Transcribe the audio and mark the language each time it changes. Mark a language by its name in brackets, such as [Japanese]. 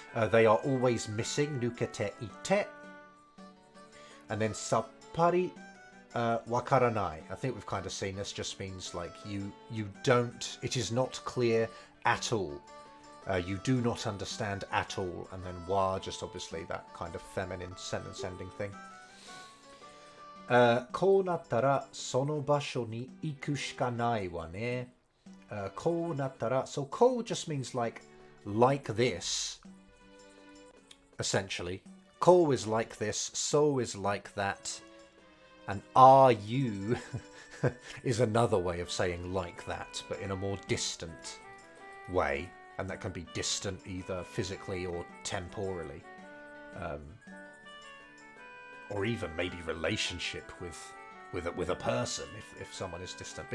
[English] They are always missing, [Japanese] nukete ite. [English] And then [Japanese] sappari wakaranai. [English] I think we've kind of seen this, just means like you don't, it is not clear at all. You do not understand at all. And then wa, just obviously that kind of feminine sentence ending thing. [Japanese] こうなったらその場所に行くしかないわね。こうなったら, [English] so こう just means like this, essentially. こう is like this, so is like that, and are you is another way of saying like that, but in a more distant way, and that can be distant either physically or temporally, or even maybe relationship with a person if someone is distant.